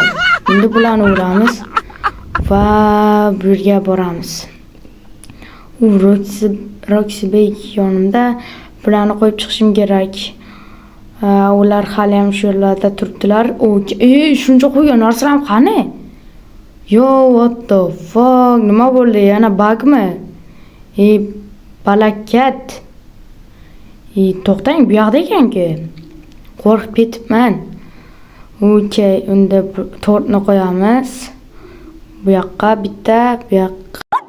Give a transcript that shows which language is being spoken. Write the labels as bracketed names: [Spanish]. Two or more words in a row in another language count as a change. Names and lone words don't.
[Uzbek] Endi bularni uramiz va bu yerga boramiz. Roxybek yonimda, bularni qo'yib chiqishim kerak. Ular hali ham shu yerlarda turibdilar. Shuncha qo'ygan narsalar ham qani? [English] What the fuck? [Uzbek] Nima bo'ldi? Yana bugmi? Balakat. To'xtang, bu yoqda ekan-ku. Qo'rqib ketibman. Okey, unda 4ni qo'yamiz. Bu yoqqa bitta, bu yoqqa.